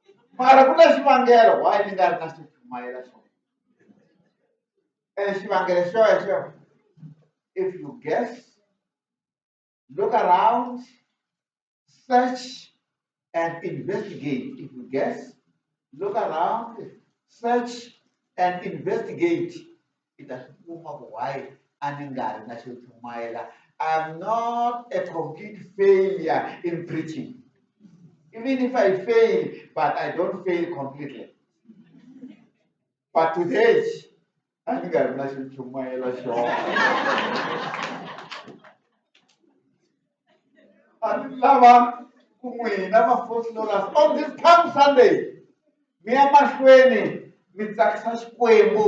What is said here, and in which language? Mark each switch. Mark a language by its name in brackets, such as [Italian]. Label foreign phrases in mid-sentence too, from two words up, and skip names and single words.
[Tsonga] Mara ku na xivangelo why ni nga ri na xichumayela xona. Xivangelo xo [English] if you guess, look around, search and investigate. If you guess, look around, search and investigate. [Tsonga] Itasukuma why aningari na xichumayela. [English] I'm not a complete failure in preaching. Even if I fail, but I don't fail completely. But today, [Tsonga] aningari na xichumayela xona. Lava kun'wina vafollowers [English] on this Palm Sunday [Tsonga] mi ya mahlweni mi tsakisa Xikwembu.